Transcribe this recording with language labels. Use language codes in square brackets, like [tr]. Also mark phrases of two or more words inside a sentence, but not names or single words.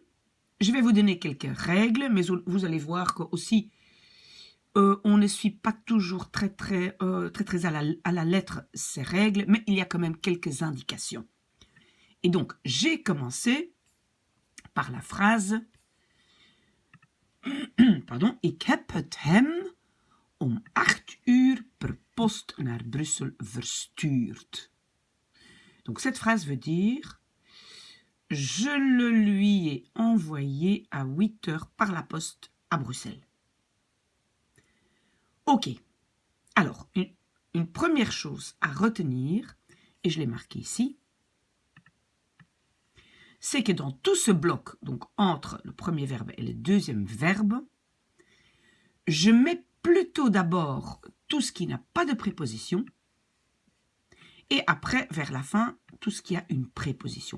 [fr] Je vais vous donner quelques règles, mais vous allez voir que aussi on ne suit pas toujours très à la lettre ces règles, mais il y a quand même quelques indications. Et donc, j'ai commencé par la phrase pardon, [nl] ik heb het hem om 8 uur per post naar Brussel verstuurd. [fr] Donc cette phrase veut dire je le lui ai envoyé à 8 heures par la poste à Bruxelles. Ok. Alors, une première chose à retenir, et je l'ai marqué ici, c'est que dans tout ce bloc, donc entre le premier verbe et le deuxième verbe, je mets plutôt d'abord tout ce qui n'a pas de préposition, et après, vers la fin, tout ce qui a une préposition.